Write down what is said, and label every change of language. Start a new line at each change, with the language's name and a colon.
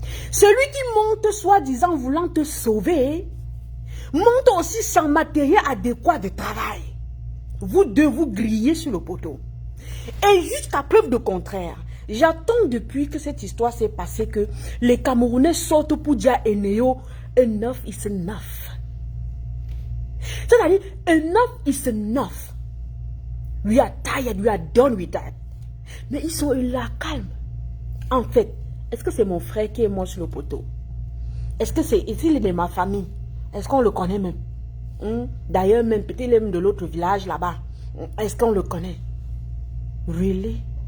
French: Celui qui monte soi-disant voulant te sauver, monte aussi sans matériel adéquat de travail. Vous deux vous grillez sur le poteau. Et jusqu'à preuve de contraire, j'attends depuis que cette histoire s'est passée que les Camerounais sortent pour dire à Eneo,
English: enough is enough.
French: C'est-à-dire,
English: enough is enough. We are tired, we are done with that.
French: Mais ils sont là, calmes. En fait, est-ce que c'est mon frère qui est mort sur le poteau? Est-ce que c'est ici de ma famille? Est-ce qu'on le connaît même? D'ailleurs, même peut-être même de l'autre village là-bas. Est-ce qu'on le connaît?
English: Really?